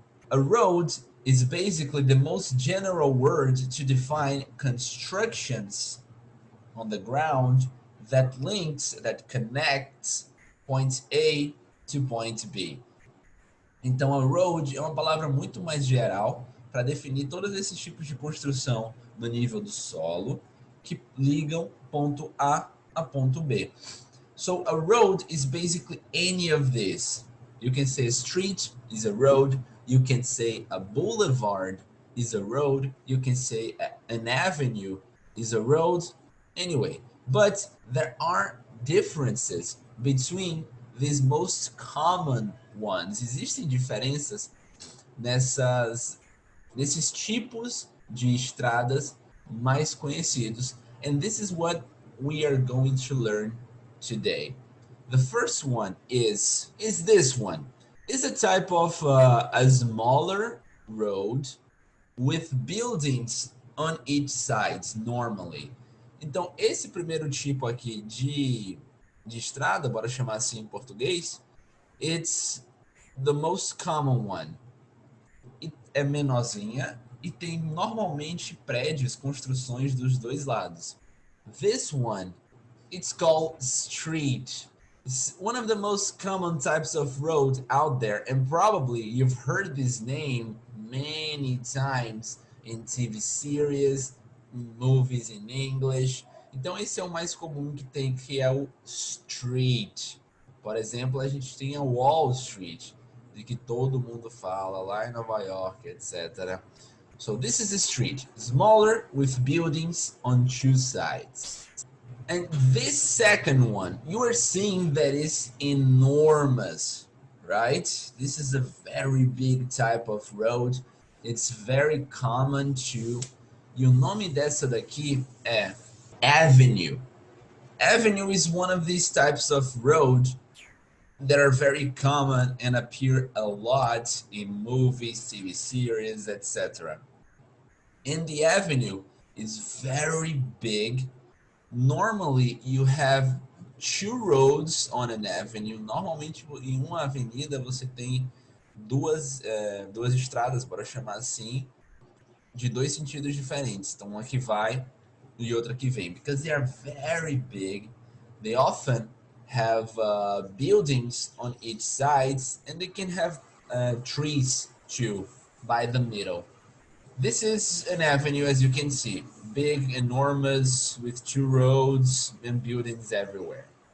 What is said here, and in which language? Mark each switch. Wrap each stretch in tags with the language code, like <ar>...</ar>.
<en>A road is basically the most general word to define constructions on the ground that connects point A to point B.</en> <pt>Então, a road é uma palavra muito mais geral para definir todos esses tipos de construção no nível do solo que ligam ponto A ponto B.</pt> <en>So a road is basically any of this. You can say a street is a road. You can say a boulevard is a road. You can say an avenue is a road. Anyway, but there are differences between these most common ones.</en> <pt>Existem diferenças nesses tipos de estradas mais conhecidos.</pt> <en>And this is what we are going to learn today. The first one is this one. It's a type of a smaller road with buildings on each side normally.</en> <pt>Então, esse primeiro tipo aqui de estrada, bora chamar assim em português,</pt> <en>it's the most common one.</en> <pt>É menorzinha e tem normalmente prédios, construções dos dois lados.</pt> <en>This one, it's called street. It's one of the most common types of road out there, and probably you've heard this name many times in TV series, movies in English.</en> <pt>Então esse é o mais comum que tem, que é o street. Por exemplo, a gente tem a Wall Street, de que todo mundo fala lá em Nova York, etc.</pt> <en>So this is a street, smaller with buildings on two sides. And this second one, you are seeing that is enormous, right? This is a very big type of road. It's very common to...</en> <pt>E o nome dessa daqui é avenue.</pt> <en>Avenue is one of these types of road that are very common and appear a lot in movies, TV series, etc. And the avenue is very big. Normally, you have two roads on an avenue.</en> <pt>Normalmente, em uma avenida, você tem duas estradas, bora chamar assim, de dois sentidos diferentes. Então, uma que vai e outra que vem.</pt> <en>Because they are very big, they often have buildings on each side, and they can have trees too by the middle. This is an avenue, as you can see, big, enormous, with two roads and buildings everywhere.</en>